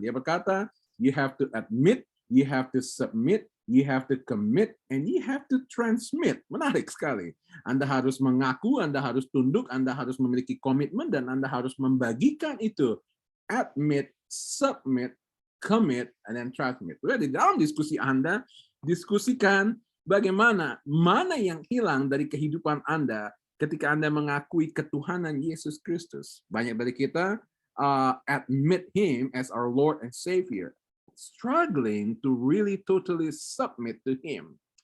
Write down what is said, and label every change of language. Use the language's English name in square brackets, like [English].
[Indonesian] Dia berkata, [English] you have to admit, you have to submit, you have to commit, and you have to transmit. [Indonesian] Menarik sekali. Anda harus mengaku, Anda harus tunduk, Anda harus memiliki komitmen, dan Anda harus membagikan itu [English] admit, submit, commit, and then transmit. [Indonesian] Di dalam diskusi Anda, diskusikan bagaimana, mana yang hilang dari kehidupan Anda ketika Anda mengakui ketuhanan Yesus Kristus. Banyak dari kita [English] admit Him as our Lord and Savior, struggling to really totally submit to Him.